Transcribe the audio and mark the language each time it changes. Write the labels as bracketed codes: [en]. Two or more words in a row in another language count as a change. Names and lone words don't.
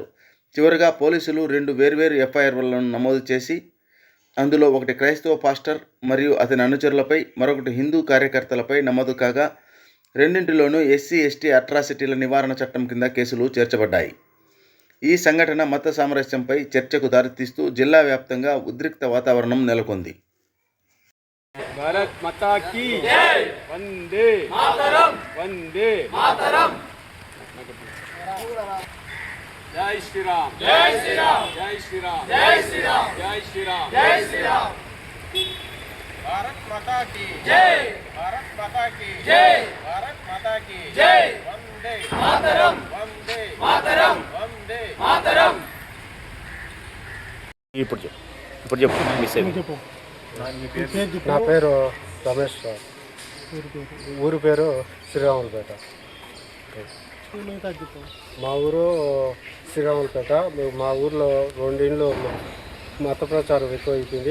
[te] చివరగా పోలీసులు 2 వేర్వేరు ఎఫ్ఐఆర్లను నమోదు చేసి అందులో ఒకటి క్రైస్తవ పాస్టర్ మరియు అతని అనుచరులపై, మరొకటి హిందూ కార్యకర్తలపై నమోదు కాగా రెండింటిలోనూ [en] SC ST atrocities [te] నివారణ చట్టం కింద కేసులు చేర్చబడ్డాయి. ఈ సంఘటన మత సామరస్యంపై చర్చకు దారితీస్తూ జిల్లా వ్యాప్తంగా ఉద్రిక్త వాతావరణం నెలకొంది. [hi] भारत माता की जय, वंदे मातरम, वंदे मातरम, जय श्री राम, जय श्री राम, जय श्री राम, जय श्री राम, जय श्री राम, जय श्री राम, भारत माता की जय, भारत माता की जय, भारत माता की जय, वंदे मातरम, वंदे मातरम, वंदे मातरम. [te] ఇప్పుడు చెప్పు. నా పేరు రమేష్ సార్. ఊరు పేరు శ్రీరాములపేట. మా ఊరు శ్రీరాములపేట. మా ఊర్లో 2 ఇండ్లు మత ప్రచారం ఎక్కువ అయిపోయింది.